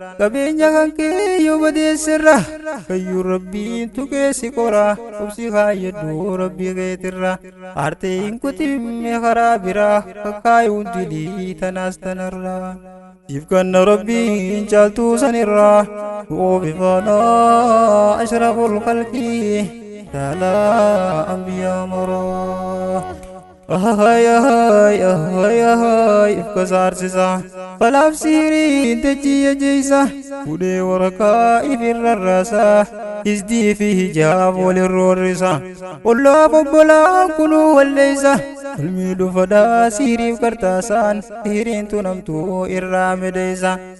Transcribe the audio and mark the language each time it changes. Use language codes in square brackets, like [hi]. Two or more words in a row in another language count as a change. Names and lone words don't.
[om] Qabeenya kan kee yoo badeessirra. Kayyuun Rabbiin tuqee si qora. Obsi kaayyadhu Rabbi keetirra. Aartee hin kutimme karaa biraa. Kakkaayuun dilii tanaas tanarraa. Siif kanna Rabbiin caaltuu sanirraa. Du'oo bifaanaa [ar] أشرف الخلق. [om] Taalaa anbiyaa maraa. Ahay, ahay, ahay, ahay, if kasaarsisa. Falaaf sihirii dachii ajjeesa. Fuudhee warakaa if irra raasa. Isdii fi hijaab wal irra horrisa. Ollaaf obbolaa kunuu walleessa. Ilmi dhufadhaa sihiriif kartaasaan. Sihiriin tunamtuu irraa mideessa.